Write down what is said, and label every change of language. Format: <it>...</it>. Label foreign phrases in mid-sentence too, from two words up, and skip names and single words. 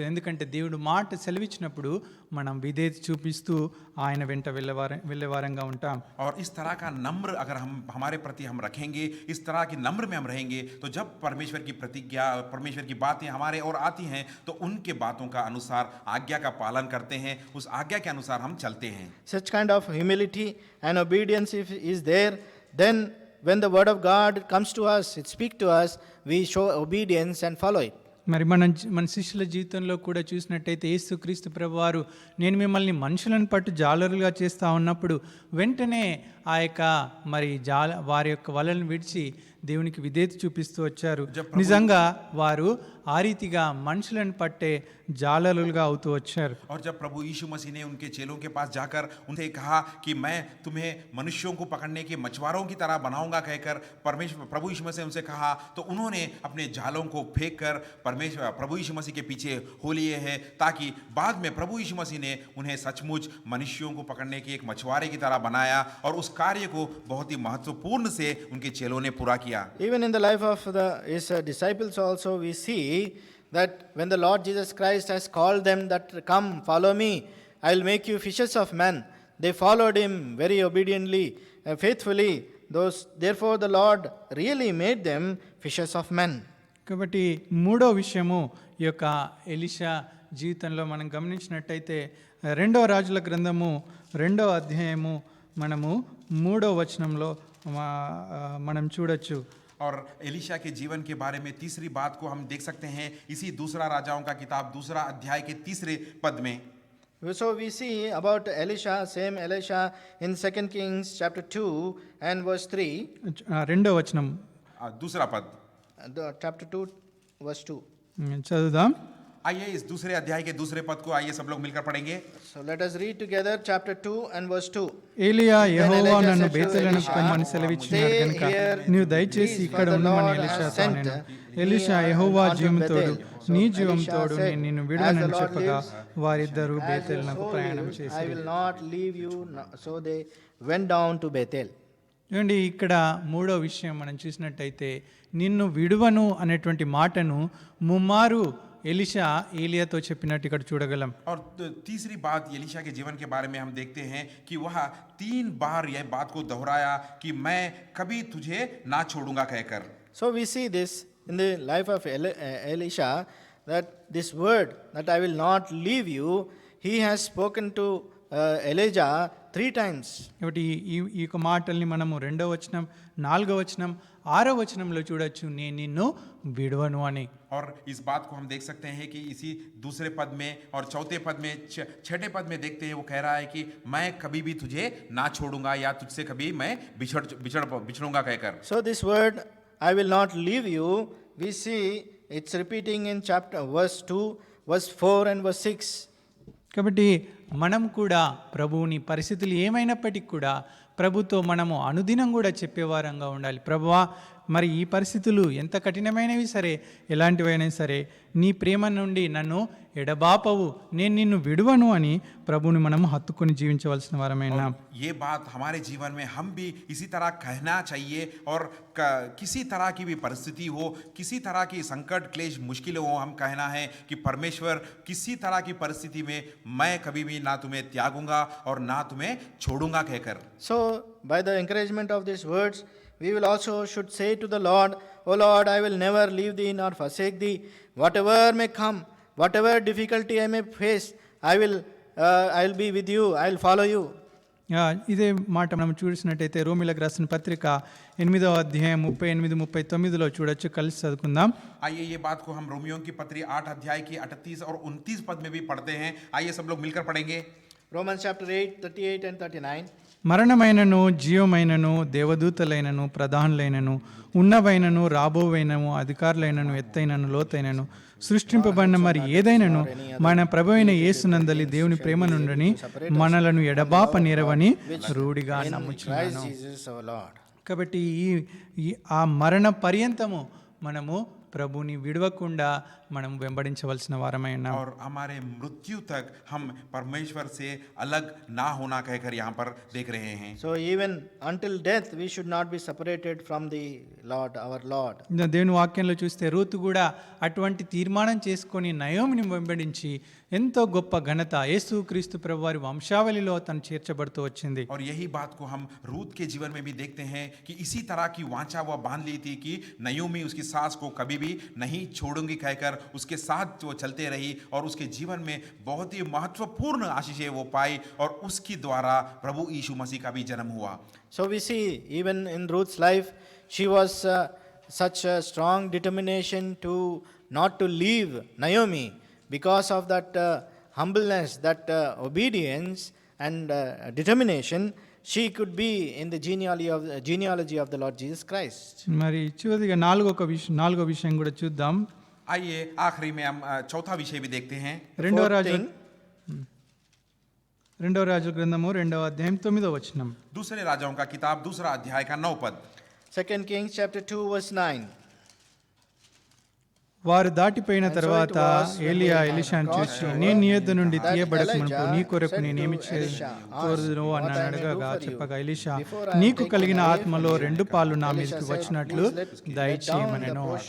<te>ఎందుకంటే దేవుడు మాట సెలవిచ్చినప్పుడు మనం విధేయత చూపిస్తూ ఆయన వెంట వెళ్ళేవారంగా ఉంటాం.</te> <hi>और इस तरह का नम्र अगर हम हमारे प्रति हम रखेंगे, इस तरह की नम्र में हम रहेंगे, तो जब परमेश्वर की प्रतिज्ञा, परमेश्वर की बातें हमारे और आती हैं, तो उनके बातों का अनुसार आज्ञा का पालन करते हैं, उस आज्ञा के अनुसार हम चलते हैं.</hi> <en>Such kind of humility and obedience if is there, then when the word of God comes to us, it speaks to us, we show obedience and follow it.</en> <te>మరి మన శిష్యుల జీవితంలో కూడా చూసినట్టయితే యేసుక్రీస్తు ప్రభువారు నేను మిమ్మల్ని మనుషులను పట్టు జాలరులుగా చేస్తూ ఉన్నప్పుడు వెంటనే ఆ యొక్క మరి వారి యొక్క వలలను విడిచి దేవునికి విధేయత చూపిస్తూ వచ్చారు. నిజంగా వారు ఆ రీతిగా మనుషులను పట్టే జాలరులుగా అవుతూ వచ్చారు.</te> <hi>और जब प्रभु यीशु मसीह ने उनके चेलों के पास जाकर उनसे कहा कि मैं तुम्हें मनुष्यों को पकड़ने के मछुआरों की तरह बनाऊंगा कहकर प्रभु यीशु मसीह उनसे कहा, तो उन्होंने अपने जालों को फेंक कर प्रभु यीशु मसीह के पीछे हो लिए हैं, ताकि बाद में प्रभु यीशु मसीह ने उन्हें सचमुच मनुष्यों को पकड़ने के एक मछुआरे की तरह बनाया और उस कार्य को बहुत ही महत्वपूर्ण से उनके चेलों ने पूरा किया.</hi> <en>Even in the life of his disciples also we see that when the Lord Jesus Christ has called them that come follow me, I will make you fishers of men, they followed him very obediently, faithfully. Therefore the Lord really made them fishers of men.</en> <te>కాబట్టి మూడో విషయము ఈ యొక్క ఎలీషా జీవితంలో మనం గమనించినట్టయితే 2వ రాజుల గ్రంథము 2వ అధ్యాయము మనము 3వ వచనంలో మనం చూడొచ్చు.</te> <hi>और एलीशा के जीवन के बारे में तीसरी बात को हम देख सकते हैं इसी दूसरा राजाओं का किताब 2 अध्याय के 3 पद में.</hi> <en>So we see about Elisha, same Elisha in 2 Kings chapter 2 and verse 3.</en> <te>2వ వచనం</te> <hi>दूसरा पद,</hi> <en>chapter 2 verse 2.</en> <te>చదువుదాం.</te> <hi>आइए इस दूसरे अध्याय के दूसरे पद को आइए सब लोग मिलकर पढ़ेंगे.</hi> <en>So let us read together chapter 2 and verse 2.</en> <te>ఏలియా యెహోవా నన్ను బేతేలునకు పొమ్మని సెలవిచ్చినాడు గనుక నీవు దయచేసి ఇక్కడ ఉండమని ఎలీషాతో అనెను. ఎలీషా యెహోవా జీవముతోడు నీ జీవముతోడు నేను నిన్ను విడువనని చెప్పగా వారిద్దరూ బేతేలునకు ప్రయాణం</te> <en>I</en> <te>చేసిరి.</te> <en>will not leave you. So they went down to Bethel.</en> <te>ఏమండి ఇక్కడ మూడో విషయం మనం చూసినట్టయితే నిన్ను విడువను అనేటువంటి మాటను ముమ్మారు ఎలీషా ఏలియాతో చెప్పినట్టు ఇక్కడ చూడగలం.</te> <hi>और तीसरी बात एलीशा के जीवन के बारे में हम देखते हैं कि वह 3 बार यह बात को दोहराया कि मैं कभी तुझे ना छोड़ूंगा कहकर.</hi> <en>So we see this in the life of Elisha, that this word that I will not leave you, he has spoken to Elijah 3 times.</en> <te>కాబట్టి ఈ యొక్క మాటల్ని మనము 2వ వచనం 4వ వచనం 6వ వచనంలో చూడొచ్చు, నేను నిన్ను విడువను అని.</te> <hi>और इस बात को हम देख सकते हैं कि इसी दूसरे पद में और चौथे पद में 6ठे पद में देखते हैं वो कह रहा है कि मैं कभी भी तुझे ना छोड़ूंगा या तुझसे कभी मैं बिछड़ूंगा कहकर.</hi> <en>So this word I will not leave you, we see it's repeating in chapter verse 2, verse 4 and verse 6.</en> <te>కాబట్టి మనం కూడా ప్రభువుని పరిస్థితులు ఏమైనప్పటికీ కూడా ప్రభుతో మనము అనుదినం కూడా చెప్పేవారంగా ఉండాలి. ప్రభువా, మరి ఈ పరిస్థితులు ఎంత కఠినమైనవి సరే, ఎలాంటివైనా సరే, నీ ప్రేమ నుండి నన్ను ఎడబాపవు, నేను నిన్ను విడువను అని ప్రభువుని మనము హత్తుకొని జీవించవలసిన వారమైన.</te> <hi>ये बात हमारे जीवन में हम भी इसी तरह कहना चाहिए और किसी तरह की भी परिस्थिति हो, किसी तरह की संकट क्लेश मुश्किल हो, हम कहना है कि परमेश्वर किसी तरह की परिस्थिति में मैं कभी भी ना तुम्हें त्यागूंगा और ना तुम्हें छोड़ूंगा कहकर.</hi> <en>So, by the encouragement of these words, we will also should say to the Lord, O Lord, I will never leave thee nor forsake thee. Whatever may come, whatever difficulty I may face, I will be with you, I will follow you.</en> <te>ఇదే మాట మనం చూసినట్టయితే రోమిలకు రాసిన పత్రిక 8వ అధ్యాయం 38-39లో చూడొచ్చు. కలిసి చదువుకుందాం.</te> <hi>आइए ये बात को हम रोमियों की पत्री 8 अध्याय की 38 और 29 पद में भी पढ़ते हैं. आइए सब लोग मिलकर पढ़ेंगे.</hi> <en>Romans chapter 8, 38 and 39.</en> <te>మరణమైనను జీవమైనను దేవదూతలైనను ప్రధానులైనను ఉన్నవైనను రాబోవైనను అధికారులైనను ఎత్తైనను లోతైనను సృష్టింపబడిన మరి ఏదైనను మన ప్రభు అయిన యేసునందలి దేవుని ప్రేమ నుండని మనలను ఎడబాప నేరవని రూఢిగా నమ్ముచున్నాను.</te> <en>Christ Jesus our Lord.</en> <te>కాబట్టి ఆ మరణ పర్యంతము మనము ప్రభుని విడవకుండా మనం వెంబడించవలసిన వారమైన.</te> <hi>और हमारे मृत्यु तक हम परमेश्वर से अलग ना होना कहकर यहाँ पर देख रहे हैं.</hi> <en>So even until death we should not be separated from the Lord, our Lord.</en> <te>దేవుని వాక్యంలో చూస్తే రూతు కూడా అటువంటి తీర్మానం చేసుకొని నయోమిని వెంబడించి ఎంతో గొప్ప ఘనత యేసుక్రీస్తు ప్రభు వారి వంశావళిలో తను చేర్చబడుతూ వచ్చింది.</te> <hi>और यही बात को हम रूत के जीवन में भी देखते हैं कि इसी तरह की वाचा वह बांध ली थी कि नयोमी उसकी सास को कभी भी नहीं छोड़ूंगी कहकर उसके साथ वो चलते रही और उसके जीवन में बहुत ही महत्वपूर्ण आशीषें वो पाई और उसकी द्वारा प्रभु यीशु मसीह का भी जन्म हुआ.</hi> <en>So we see even in Ruth's life, she was such a strong determination to not to leave Naomi because of that humbleness, that obedience and determination. She could be in the genealogy of the Lord Jesus Christ.</en> <te>మరి చివరిగా నాలుగో విషయం కూడా చూద్దాం.</te> <hi>आइए आखिरी में हम चौथा विषय भी देखते हैं.</hi> <te>రెండవ రాజుల గ్రంథము 2వ అధ్యాయం 9వ వచనం.</te> <hi>दूसरे राजाओं का किताब 2 अध्याय का 9 पद.</hi> <en>2 Kings chapter 2 verse 9.</en> <te>వారు దాటిపోయిన తర్వాత ఏలియా ఎలీషాను చూసి, నేను నీ యొద్ద నుండి తీయబడక మునుపు నీ కొరకు నేనేమి చేయకూడదు అని అడగగా చెప్పగా ఎలీషా, నీకు కలిగిన ఆత్మలో 2 పాలు నా మీదకి వచ్చినట్లు దయచేయమనెను.</te>